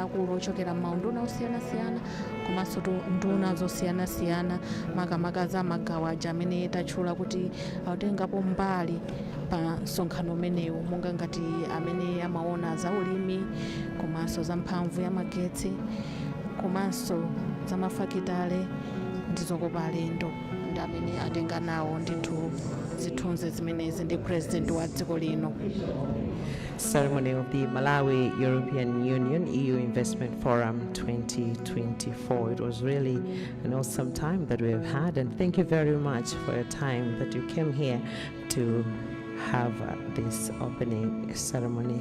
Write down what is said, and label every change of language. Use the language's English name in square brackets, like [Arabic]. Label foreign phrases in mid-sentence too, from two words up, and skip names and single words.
[Nyanja] akulu ochokera m'maunduna osiyanasiyana, komanso nduna zosiyanasiyana makamaka za magawo aja amene tatchula kuti akutengapo mbali pa msonkhano umenewu, monga ngati amene amaona za ulimi, komanso za mphamvu ya magetsi, komanso za mafakitale ndi zokopa alendo, ndi amene atenga nawo ndithu zithunzi zimenezi ndi president wa dziko lino. [English] Ceremony of the Malawi European Union EU Investment Forum 2024. It was really an awesome time that we have had, and thank you very much for your time that you came here to have this opening ceremony.